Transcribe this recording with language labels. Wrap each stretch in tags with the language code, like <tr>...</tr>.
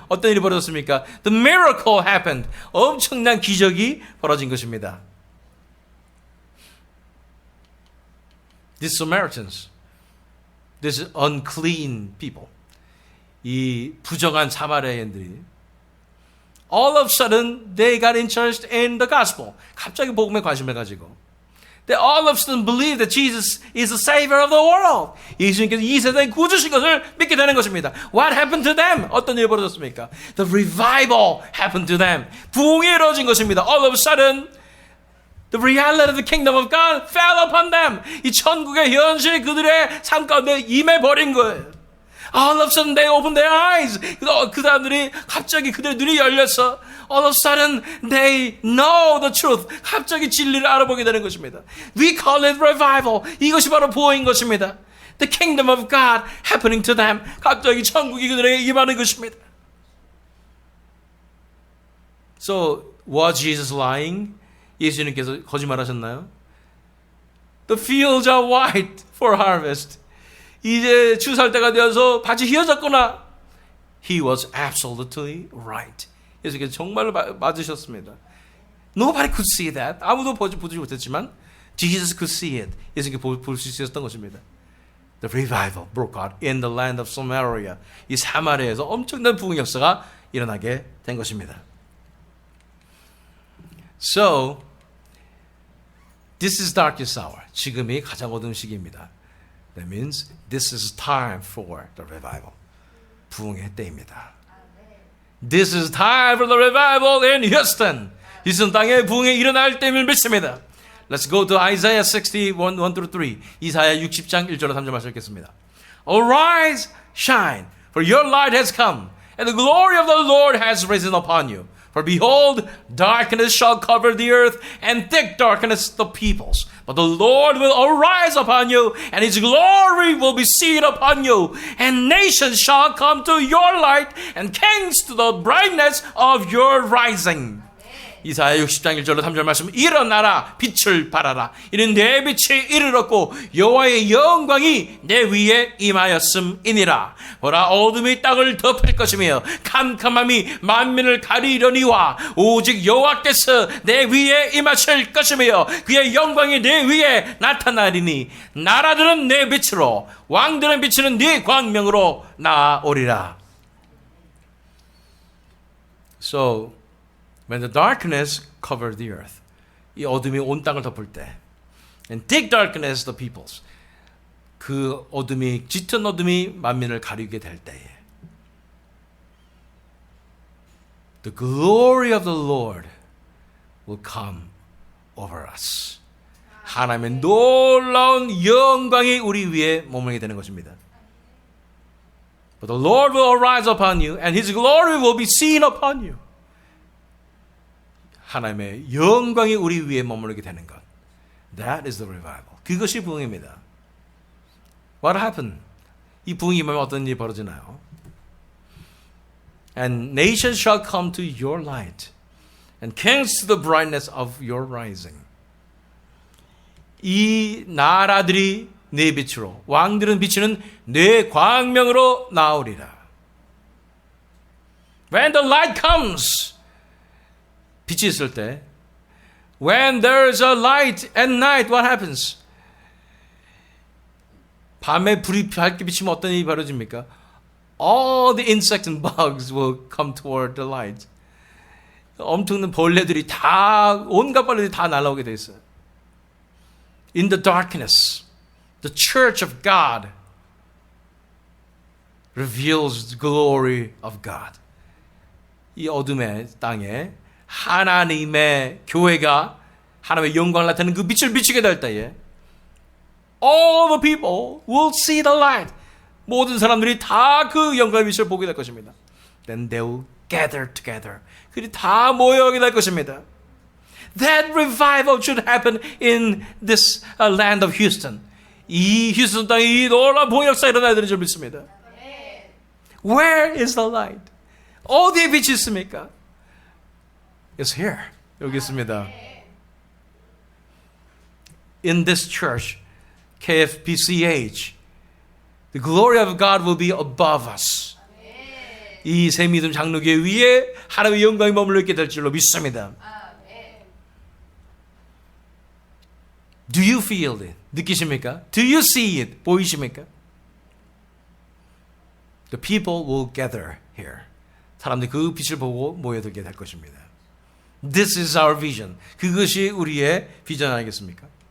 <ko>어떤 일이 벌어졌습니까?</ko> <en>The miracle happened.</en> <ko>엄청난 기적이 벌어진 것입니다.</ko> <en>These Samaritans, these unclean people,</en> <ko>이 부정한 사마리아인들이</ko> <en>all of a sudden they got interested in the gospel.</en> <ko>갑자기 복음에 관심을 가지고</ko> <en>They all of a sudden believe that Jesus is the Savior of the world.</en> <ko>예수님께서 이 세상의 구주신 것을 믿게 되는 것입니다.</ko> <en>What happened to them?</en> <ko>어떤 일이 벌어졌습니까?</ko> <en>The revival happened to them.</en> <ko>부흥이 이루어진 것입니다.</ko> <en>All of a sudden, the reality of the kingdom of God fell upon them.</en> <ko>이 천국의 현실이 그들의 삶 가운데 임해버린 거예요.</ko> <en>All of a sudden they opened their eyes.</en> <ko>그 사람들이 갑자기 그들의 눈이 열려서</ko> <en>all of a sudden they know the truth.</en> <ko>갑자기 진리를 알아보게 되는 것입니다.</ko> <en>We call it revival.</en> <ko>이것이 바로 부흥인 것입니다.</ko> <en>The kingdom of God happening to them.</en> <ko>갑자기 천국이 그들에게 임하는 것입니다.</ko> <en>So was Jesus lying?</en> <ko>예수님께서 거짓말하셨나요?</ko> <en>The fields are white for harvest.</en> <ko>이제 추수할 때가 되어서 밭이 휘어졌구나.</ko> <en>He was absolutely right.</en> <ko>예수께서 정말로 맞으셨습니다.</ko> <en>Nobody could see that.</en> <ko>아무도 보지 못했지만</ko> <en>Jesus could see it.</en> <ko>예수께서 볼 수 있었던 것입니다.</ko> <en>The revival broke out in the land of Samaria.</en> <ko>이 사마리아에서 엄청난 부흥 역사가 일어나게 된 것입니다.</ko> <en>So, this is darkest hour.</en> <ko>지금이 가장 어두운 시기입니다.</ko> <en>That means this is time for the revival.</en> <ko>부흥의 때입니다.</ko> <en>This is time for the revival in Houston.</en> <ko>휴스턴 땅에 부흥이 일어날 때임을 믿습니다.</ko> <en>Let's go to Isaiah 61, 1-3.</en> <ko>이사야 60장 1절로 3절 말씀 읽겠습니다.</ko> <en>Arise, shine, for your light has come, and the glory of the Lord has risen upon you. For behold, darkness shall cover the earth, and thick darkness the peoples. But the Lord will arise upon you, and his glory will be seen upon you. And nations shall come to your light, and kings to the brightness of your rising.</en> <ko>이사야 60장 1절로 3절 말씀, 일어나라 빛을 발하라. 이는 내 빛이 이르렀고 여호와의 영광이 내 위에 임하였음이니라. 보라, 어둠이 땅을 덮을 것이며 캄캄함이 만민을 가리려니와 오직 여호와께서 내 위에 임하실 것이며 그의 영광이 내 위에 나타나리니 나라들은 내 빛으로 왕들은 비치는 네 광명으로 나오리라.</ko> <en>So when the darkness covered the earth,</en> <ko>이 어둠이 온 땅을 덮을 때,</ko> <en>and thick darkness the peoples,</en> <ko>그 어둠이, 짙은 어둠이 만민을 가리게 될 때에,</ko> <en>the glory of the Lord will come over us.</en> <ko>하나님의 놀라운 영광이 우리 위에 머물게 되는 것입니다.</ko> <en>But the Lord will arise upon you, and His glory will be seen upon you.</en> <ko>하나님의 영광이 우리 위에 머무르게 되는 것.</ko> <en>That is the revival.</en> <ko>그것이 부흥입니다.</ko> <en>What happened?</en> <ko>이 부흥이 임하면 어떤 일이 벌어지나요?</ko> <en>And nations shall come to your light, and kings to the brightness of your rising.</en> <ko>이 나라들이 내 빛으로, 왕들은 비치는 내 광명으로 나오리라.</ko> <en>When the light comes,</en> <ko>빛이 있을 때,</ko> <en>when there's a light at night, what happens?</en> <ko>밤에 불이 밝게 비치면 어떤 일이 벌어집니까?</ko> <en>All the insects and bugs will come toward the light.</en> <ko>엄청난 벌레들이 다, 온갖 벌레들이 다 날아오게 돼 있어요.</ko> <en>In the darkness, the church of God reveals the glory of God.</en> <ko>이 어둠의 땅에 하나님의 교회가 하나님의 영광을 나타내는 그 빛을 비추게 될 때에</ko> <en>all the people will see the light.</en> <ko>모든 사람들이 다 그 영광의 빛을 보게 될 것입니다.</ko> <en>Then they will gather together.</en> <ko>그들이 다 모여오게 될 것입니다.</ko> <en>That revival should happen in this land of Houston.</en> <ko>이 휴스턴 땅에 이 놀라운 부흥 역사가 일어나야 되는 줄 믿습니다.</ko> <en>Where is the light?</en> <ko>어디에 빛이 있습니까?</ko> <en>It's here.</en> <ko>여기 있습니다.</ko> <en>In this church, KFBCH, the glory of God will be above us.</en> <ko>이 새 믿음 장로교회 위에 하나님의 영광이 머물러 있게 될 줄로 믿습니다.</ko> <en>Do you feel it?</en> <ko>느끼십니까?</ko> <en>Do you see it?</en> <ko>보이십니까?</ko> <en>The people will gather here.</en> <ko>사람들이 그 빛을 보고 모여들게 될 것입니다.</ko> <en>This is our vision.</en> <ko>그것이 우리의 비전 아니겠습니까?</ko>